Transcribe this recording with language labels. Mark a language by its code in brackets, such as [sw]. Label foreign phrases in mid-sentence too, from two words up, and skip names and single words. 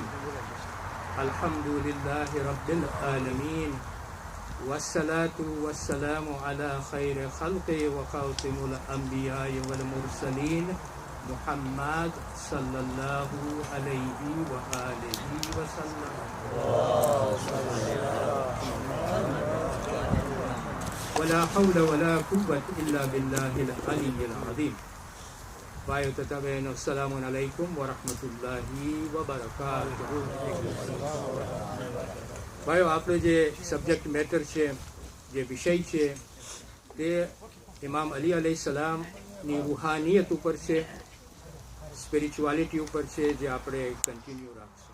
[ar] الحمد لله رب العالمين والصلاة والسلام على خير خلقه وخاتم الأنبياء والمرسلين محمد صلی اللہ علیہ وآلہ وسلم. ولا حول ولا قوة إلا بالله العلي العظيم. [gu] ભાઈઓ તથા બહેનો, [ar] السلام عليكم ورحمة الله وبركاته. [gu] ભાઈઓ, આપણે જે [en] subject matter [gu] છે, જે વિષય છે, તે ઇમામ અલી અલૈહિસ્સલામની રૂહાનિયત ઉપર છે, સ્પિરિચ્યુઆલિટી ઉપર છે, જે આપણે કન્ટિન્યુ રાખશું.